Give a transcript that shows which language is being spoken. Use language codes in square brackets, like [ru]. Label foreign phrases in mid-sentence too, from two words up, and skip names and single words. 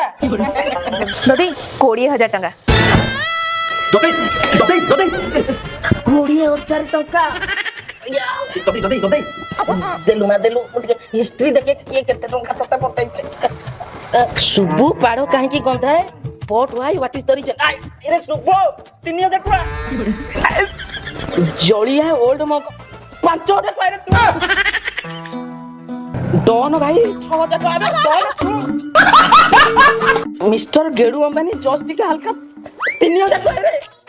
[or] ଦଦି 20,000 ଟଙ୍କା। ଦଦେଇ ଦଦେଇ ଦଦେଇ 20,000 ଟଙ୍କା। ଦଦେଇ ଦଦେଇ ଦଦେଇ ଦେଲୁ ନା ଦେଲୁ ଟିକେ ହିଷ୍ଟ୍ରି ଦେଖେ କିଏ କେତେ ଟଙ୍କା ତତେ ପଠେଇছে। ସୁବୁ ପାଡ଼ କାହିଁକି ଗନ୍ଧାଏ? [en] But why? What is the reason? [or] ଏରେ ସୁବୁ 3,000 ଟଙ୍କା। ଜଳିଆ ଓଲ୍ଡ ମଗ 5,000 ଟଙ୍କା ରେ ତୁ। ଡନ ଭାଇ 6,000 ଟଙ୍କା ଡନ। ମିଷ୍ଟର ଗେଡୁ ଅମ୍ବାନୀ ଜଷ୍ଟ ଟିକେ ହାଲକା 3,000 ଟଙ୍କା ରେ।